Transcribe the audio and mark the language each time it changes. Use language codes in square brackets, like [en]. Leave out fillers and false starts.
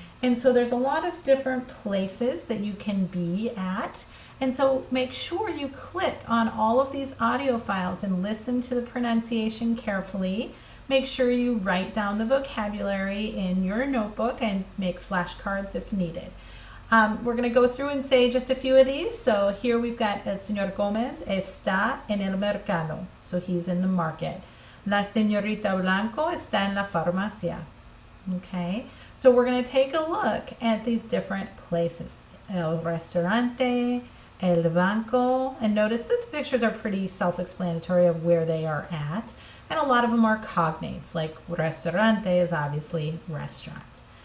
[en] And so there's a lot of different places that you can be at. And so make sure you click on all of these audio files and listen to the pronunciation carefully. Make sure you write down the vocabulary in your notebook and make flashcards if needed. We're going to go through and say just a few of these. So here we've got [es] El Señor Gómez está en el mercado. [en] So he's in the market. [es] La señorita Blanco está en la farmacia. [en] Okay, so we're going to take a look at these different places. El restaurante, el banco, and notice that the pictures are pretty self-explanatory of where they are at, and a lot of them are cognates, like restaurante is obviously restaurant.